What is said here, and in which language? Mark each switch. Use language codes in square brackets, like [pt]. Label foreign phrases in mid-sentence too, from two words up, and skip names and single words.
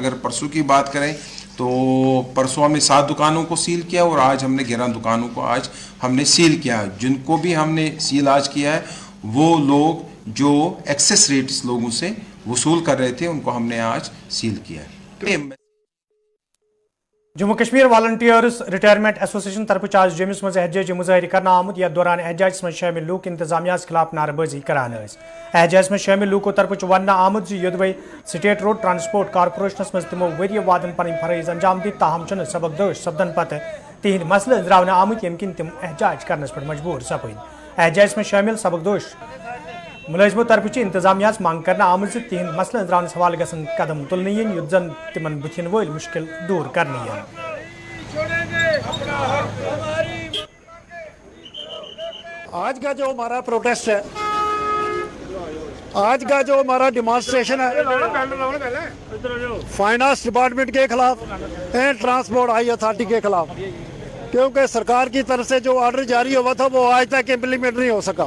[hi] अगर परसों की बात करें तो परसों हमने 7 दुकानों को सील किया और आज हमने 11 दुकानों को आज हमने सील किया। जिनको भी हमने सील आज किया है वो लोग जो [en] excess rates [hi] लोगों से वसूल कर रहे थे उनको हमने आज सील किया है। [ks] जम्मू कश्मीर वॉलंटियर्स रिटायरमेंट एसोसिएशन तरफ आज जम्मू मज एहजाजी मुजाहरी करना आमुद। यथ दौरान एहजाज में शामिल लूक इंतजामिया खिलाफ नारेबाजी करान। एहजाज में शामिल लूको तरफ वन आमुद योदवे स्टेट रोड ट्रांसपोर्ट कारपोरेशनस मज तमो वरिय वादन पन फरज अंजाम दी, ताहम चुन सबकदोश सपदन पत तिहद मसले अंजरावन आमुद यम किन तिम एहजाज करनस पर मजबूर सपद। एहजाज में शामिल सबकदोश मुलाजमों तरफ इंतजामिया मांग करना आमुद तिहद मसले अंजरावन हवाल गसन कदम तुलन युद्ध जन तिमन बुथिन वोल मुश्किल दूर करनी। [hi] आज का जो हमारा प्रोटेस्ट है, आज का जो हमारा डिमॉन्स्ट्रेशन है फाइनेंस डिपार्टमेंट के खिलाफ एंड ट्रांसपोर्ट हाई अथॉरिटी के खिलाफ, क्योंकि सरकार की तरफ से जो ऑर्डर जारी हुआ था वो आज तक इम्प्लीमेंट नहीं हो सका।